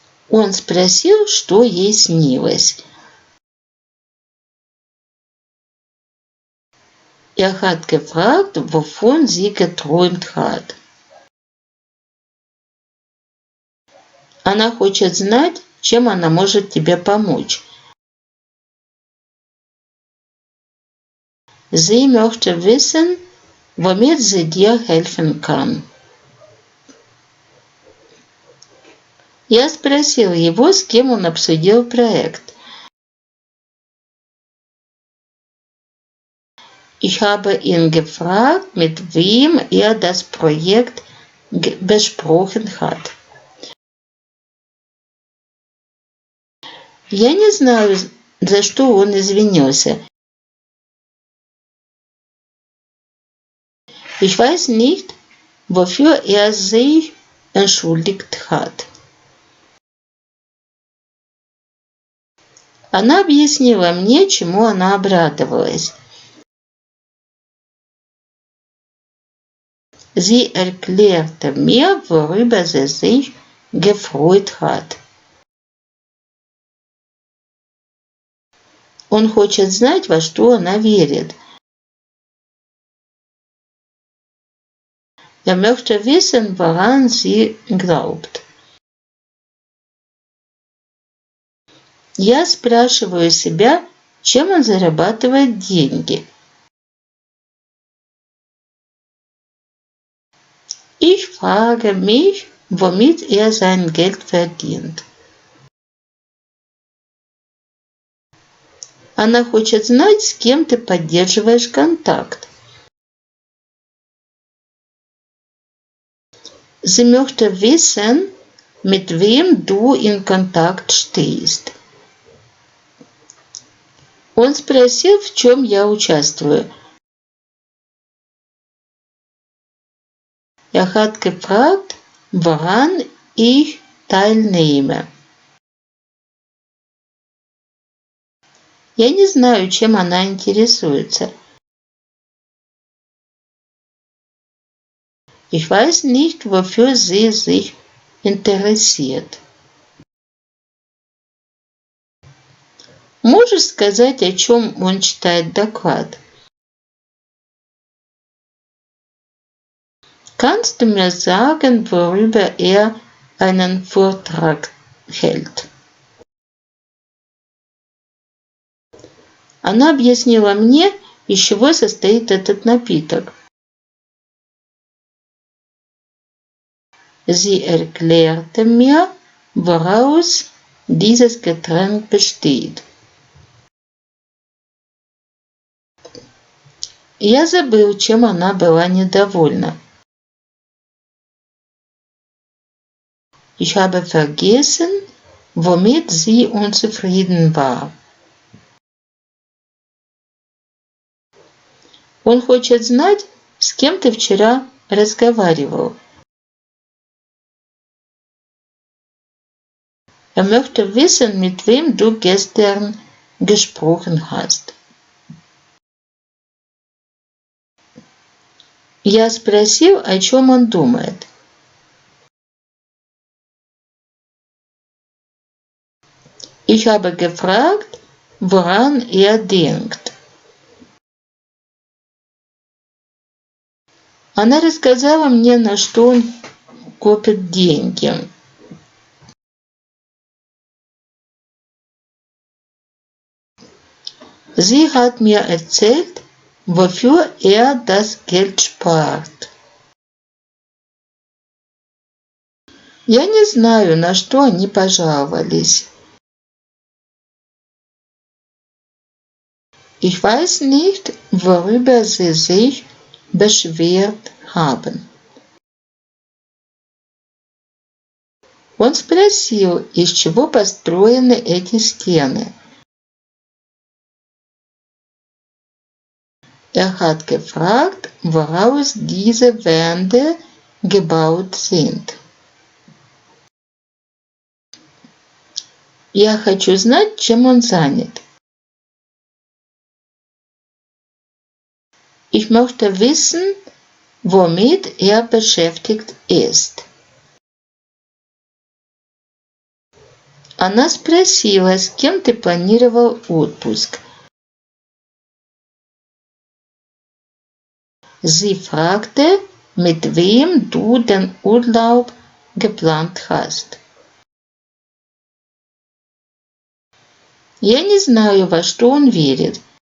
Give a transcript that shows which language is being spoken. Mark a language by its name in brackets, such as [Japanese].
[Russian] Он спросил, что ей снилось. [German] Er hat gefragt, wovon sie geträumt hat. [Russian] Она хочет знать, чем она может тебе помочь. [German] Sie möchte wissen, womit sie dir helfen kann. [Russian] Я спросил его, с кем он обсудил проект. [German] Ich habe ihn gefragt, mit wem er das Projekt besprochen hat. [Russian] Я не знаю, за что он извинился. [German] Ich weiß nicht, wofür er sich entschuldigt hat. [Russian] Она объяснила мне, чему она обрадовалась. [German] Sie erklärte mir, worüber sie sich gefreut hat. [Russian] Он хочет знать, во что она верит. [German] Er möchte wissen, woran sie glaubt. [Russian] Я спрашиваю себя, чем он зарабатывает деньги. [German] Ich frage mich, womit er sein Geld verdient. [Russian] Она хочет знать, с кем ты поддерживаешь контакт. [German] Sie möchte wissen, mit wem du in Kontakt stehst. [Russian] Он спросил, в чем я участвую. [German] Er hat gefragt, woran ich teilnehme. [Russian] Я не знаю, чем она интересуется. [German] Ich weiß nicht, wofür sie sich interessiert. [Russian] Можешь сказать, о чем он читает доклад? [German] Kannst du mir sagen, worüber er einen Vortrag hält? [Russian] Она объяснила мне, из чего состоит этот напиток. [German] Sie erklärte mir, woraus dieses Getränk besteht. [Russian] Я забыл, чем она была недовольна. [German] Ich habe vergessen, womit sie unzufrieden war. [Russian] Он хочет знать, с кем ты вчера разговаривал. [German] Er möchte wissen, mit wem du gestern gesprochen hast. [Russian] Я спросил, о чем он думает. [German] Ich habe gefragt, woran er denkt. [Russian] Она рассказала мне, на что он копит деньги. [German] Sie hat mir erzählt, wofür er das Geld spart. [Russian] Я не знаю, на что они пожаловались. [German] Ich weiß nicht, worüber sie sich beschwert haben. [Russian] Он спросил, из чего построены эти стены. [German] Hat gefragt, woraus diese Wände gebaut sind. [Russian] Я хочу знать, чем он занят. [German] Ich möchte wissen, womit er beschäftigt ist. [Russian] Она спросила, с кем ты планировал отпуск. [German] Sie fragte, mit wem du den Urlaub geplant hast. [Russian] Я не знаю, во что он верит.